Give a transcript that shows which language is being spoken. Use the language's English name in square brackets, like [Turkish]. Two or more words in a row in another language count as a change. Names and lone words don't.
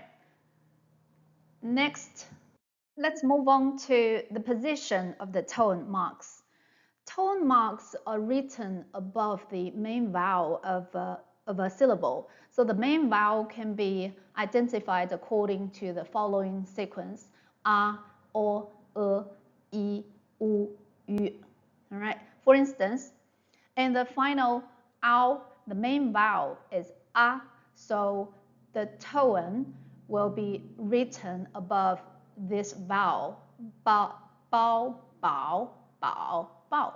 [English] Next, let's move on to the position of the tone marks. Tone marks are written above the main vowel of a syllable. So the main vowel can be identified according to the following sequence: a, o, e, u, yu. All right. For instance, in the final ao, the main vowel is a, so the tone will be written above this vowel: bao, bao, bao, bao, bao.